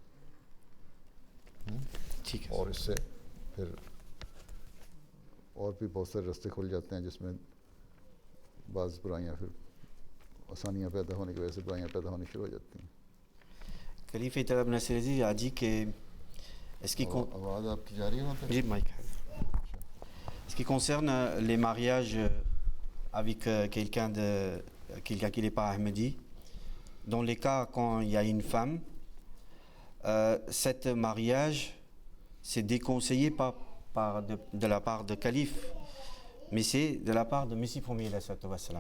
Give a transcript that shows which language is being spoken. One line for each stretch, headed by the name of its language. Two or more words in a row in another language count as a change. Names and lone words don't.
Urdu: ٹھیک ہے. اور اس سے پھر اور بھی بہت سارے راستے کھل جاتے ہیں جس میں بعض برائیاں، پھر آسانیاں پیدا ہونے کی وجہ سے برائیاں پیدا ہونی شروع ہو جاتی ہیں.
French: खलीफा इतला बिन अजीज़ a dit que ce qui
Urdu: آواز آپ کی جا رہی ہے وہاں پے?
French: Oui, Mike. Ce qui concerne les mariages avec quelqu'un qui n'est pas Ahmadi, dans les cas quand il y a une femme, cet mariage c'est déconseillé pas de la part de calife, mais c'est de la part de Messie premier wassalam.